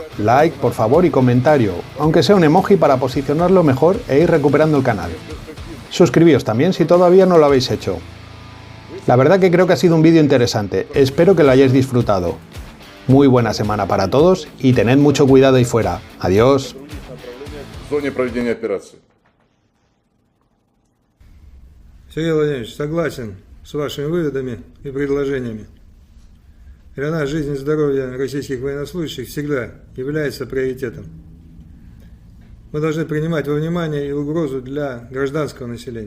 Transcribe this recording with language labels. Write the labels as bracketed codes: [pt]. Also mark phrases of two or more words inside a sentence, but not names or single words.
[es] Like, por favor, y comentario, aunque sea un emoji para posicionarlo mejor e ir recuperando el canal. Suscribíos también si todavía no lo habéis hecho. La verdad que creo que ha sido un vídeo interesante, espero que lo hayáis disfrutado. Muy buena semana para todos y tened mucho cuidado ahí fuera. Adiós. [ru] в зоне проведения операции. Сергей Владимирович, согласен с вашими выводами и предложениями. Для нас жизнь и здоровье российских военнослужащих всегда является приоритетом. Мы должны принимать во внимание и угрозу для гражданского населения.